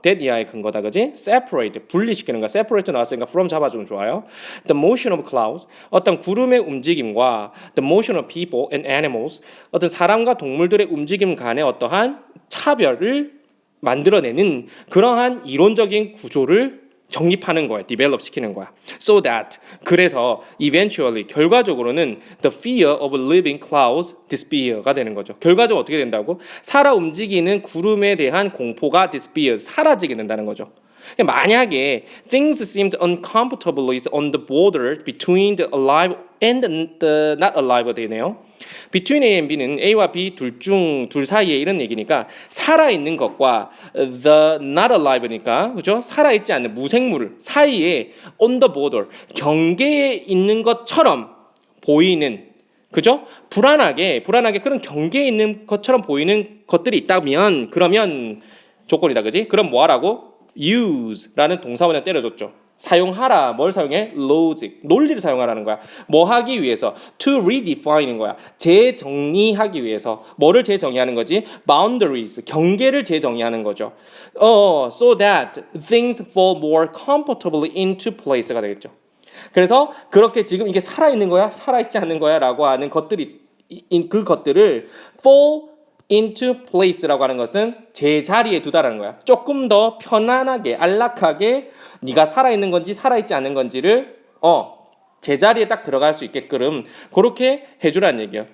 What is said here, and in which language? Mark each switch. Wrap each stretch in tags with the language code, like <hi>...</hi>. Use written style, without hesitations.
<ko>that 이하의 근거다, 그지? separate 분리시키는 거. separate 나왔으니까 from 잡아주면 좋아요.</ko> <en>the motion of clouds</en> <ko>어떤 구름의 움직임과</ko> <en>the motion of people and animals</en> <ko>어떤 사람과 동물들의 움직임 간의 어떠한 차별을 만들어내는 그러한 이론적인 구조를 정립하는 거야. develop 시키는 거야.</ko> <en>so that</en> <ko>그래서</ko> <en>eventually</en> <ko>결과적으로는</ko> <en>the fear of living clouds disappear가</en> <ko>되는 거죠. 결과적으로 어떻게 된다고? 살아 움직이는 구름에 대한 공포가 disappear 사라지게 된다는 거죠. 만약에</ko> <en>things seemed uncomfortably on the border between the alive and the not alive</en> <ko>되네요. between A and B는 A와 B 둘 사이에 이런 얘기니까 살아있는 것과 the not alive니까 그죠? 살아있지 않는 무생물 사이에 on the border 경계에 있는 것처럼 보이는 그죠? 불안하게 그런 경계에 있는 것처럼 보이는 것들이 있다면 그러면 조건이다, 그지? 그럼 뭐 하라고? use라는 동사원에 때려줬죠. 사용하라. 뭘 사용해? logic. 논리를 사용하라는 거야. 뭐 하기 위해서? to redefine인 거야. 재정의하기 위해서. 뭐를 재정의하는 거지? boundaries. 경계를 재정의하는 거죠.</ko> <en>so that things fall more comfortably into place가</en> <ko>되겠죠. 그래서 그렇게 지금 이게 살아있는 거야? 살아있지 않는 거야? 라고 하는 것들이 그 것들을 fall into place라고 하는 것은 제자리에 두다라는 거야. 조금 더 편안하게 안락하게 네가 살아있는 건지 살아있지 않는 건지를 제자리에 딱 들어갈 수 있게끔 그렇게 해주라는 얘기예요.</ko>